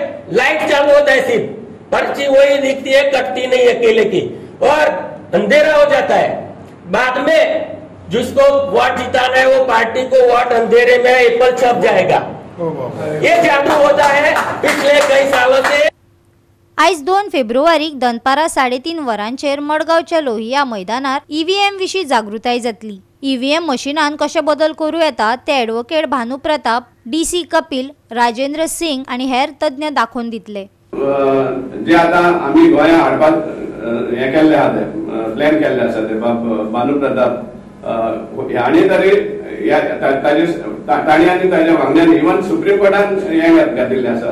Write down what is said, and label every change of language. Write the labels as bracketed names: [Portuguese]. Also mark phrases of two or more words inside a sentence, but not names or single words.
[Hindi] लाइट चालू होता है, सिर्फ पर्ची वही दिखती है, कटती नहीं अकेले की, और अंधेरा हो जाता है. बाद में जिसको वोट जिताना है वो पार्टी को वोट अंधेरे में एप्पल छप जाएगा. ये जादू होता है पिछले कई सालों से. [Konkani] आयज 2 फेब्रुवारीक दनपारा 3:30 वरांचेर मडगांवच्या लोहिया मैदानार ईव्हीएम विशीं जागृताय जातली. ईव्हीएम मशीनान कशे बदल करूं येता ते ॲडव्होकेट भानू प्रताप, डीसी कपिल, राजेंद्र सिंग आणि हेर तज्ञ दाखोवन दितले. जे आता आम्ही गोंया हाडपाक हे केल्ले आहा, प्लॅन केल्ले आसा ते भानू प्रताप हांणी तरी ताणी आनी ताच्या वांगड्यान इवन सुप्रीम कोर्टान हे घातिल्ले आसा.